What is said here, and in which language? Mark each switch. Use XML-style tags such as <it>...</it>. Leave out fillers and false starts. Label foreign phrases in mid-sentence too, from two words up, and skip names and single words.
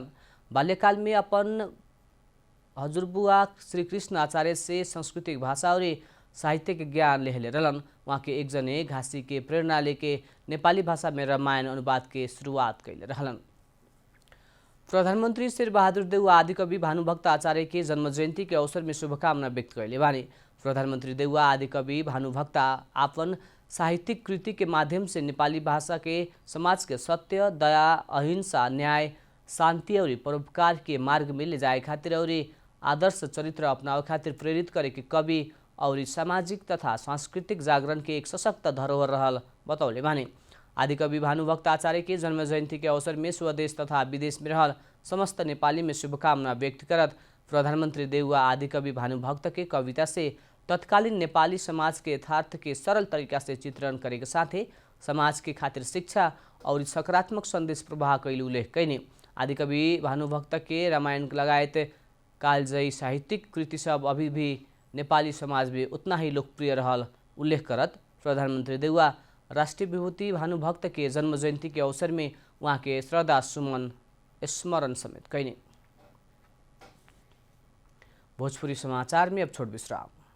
<bho>बाल्यकाल में अपन हजुरबुआ श्री कृष्ण आचार्य से सांस्कृतिक भाषा और साहित्य के ज्ञान लेहले रहलन। वहाँ के एक जने घासी के प्रेरणा लेके नेपाली भाषा में रामायण अनुवाद के शुरुआत कैले रहलन। प्रधानमंत्री शेरबहादुर देउवा आदिकवि भानुभक्त आचार्य के जन्म जयंती के अवसर में शुभकामना व्यक्त कैले बानी। प्रधानमंत्री देउवा आदिकवि भानुभक्त आपन साहित्यिक कृति के माध्यम से नेपाली भाषा के समाज के सत्य, दया, अहिंसा, न्याय, शांति और परोपकार के मार्ग में ले जाए खातिर और आदर्श चरित्र अपनावे खातिर प्रेरित करे के कवि और सामाजिक तथा सांस्कृतिक जागरण के एक सशक्त धरोहर रहल बतौले बानी। आदिकवि भानुभक्त आचार्य के जन्म जयंती के अवसर में स्वदेश तथा विदेश में रहल समस्त नेपाली में शुभकामना व्यक्त करत प्रधानमंत्री देउवा आदिकवि भानुभक्त के कविता से तत्कालीन नेपाली समाज के यथार्थ के सरल तरीका से चित्रण करे के साथे समाज के खातिर शिक्षा और सकारात्मक संदेश प्रवाह कैल उल्लेख कैने। आदिकवि भानुभक्त के रामायण लगायत कालजयी साहित्यिक कृति सब अभी भी नेपाली समाज में उतना ही लोकप्रिय रहल उल्लेख करत प्रधानमंत्री देउवा राष्ट्रीय विभूति भानुभक्त के जन्म जयंती के अवसर में वहाँ के श्रद्धा सुमन स्मरण समेत कैने। भोजपुरी समाचार में अब छोट विश्राम।</bho>